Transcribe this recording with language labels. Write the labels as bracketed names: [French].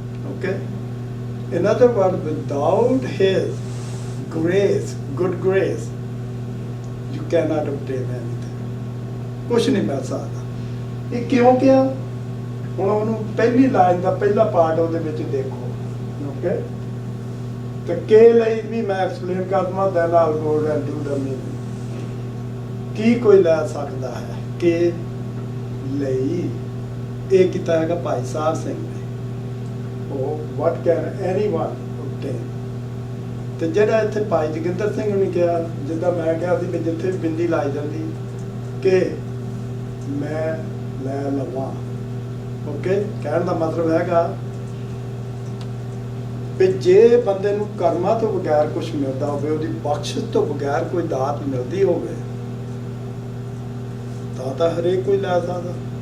[English] Okay, in other word, without his grace, good grace, you cannot obtain anything. [Punjabi] ਕੁਛ ਨਹੀਂ ਮਿਲ ਸਕਦਾ। ਇਹ ਕਿਉਂ ਕਿਹਾ? ਹੁਣ ਉਹਨੂੰ ਪਹਿਲੀ ਲਾਈਨ ਦਾ ਪਹਿਲਾ ਪਾਰਟ ਉਹਦੇ ਵਿੱਚ ਦੇਖੋ। ਓਕੇ, ਤੇ ਕੇ ਲਈ ਵੀ ਮੈਂ ਐਕਸਪਲੇਨ ਕਰ ਦਵਾਂ, [English] Then all go and do the meaning. [Punjabi] ਕੀ ਕੋਈ ਲੈ ਸਕਦਾ ਹੈ? ਕੇ ਲਈ ਇਹ ਕੀਤਾ ਹੈਗਾ ਭਾਈ ਸਾਹਿਬ ਸਿੰਘ ਨੇ। [English] ਉਹ what can anyone obtain? [Punjabi] ਤੇ ਜਿਹੜਾ ਇੱਥੇ ਭਾਈ ਜੋਗਿੰਦਰ ਸਿੰਘ ਨੇ ਕਿਹਾ, ਜਿੱਦਾਂ ਮੈਂ ਕਿਹਾ ਸੀ ਵੀ ਜਿੱਥੇ ਬਿੰਦੀ ਲਾਈ ਜਾਂਦੀ ਕਿ ਮੈਂ ਲੈ ਲਵਾਂ। ਓਕੇ, ਕਹਿਣ ਦਾ ਮਤਲਬ ਹੈਗਾ ਵੀ ਜੇ ਬੰਦੇ ਨੂੰ ਕਰਮਾਂ ਤੋਂ ਬਗੈਰ ਕੁਝ ਮਿਲਦਾ ਹੋਵੇ, ਉਹਦੀ ਬਖਸ਼ਿਸ਼ ਤੋਂ ਬਗੈਰ ਕੋਈ ਦਾਤ ਮਿਲਦੀ ਹੋਵੇ, ਤਾਂ ਹਰੇਕ ਕੋਈ ਲੈ ਸਕਦਾ।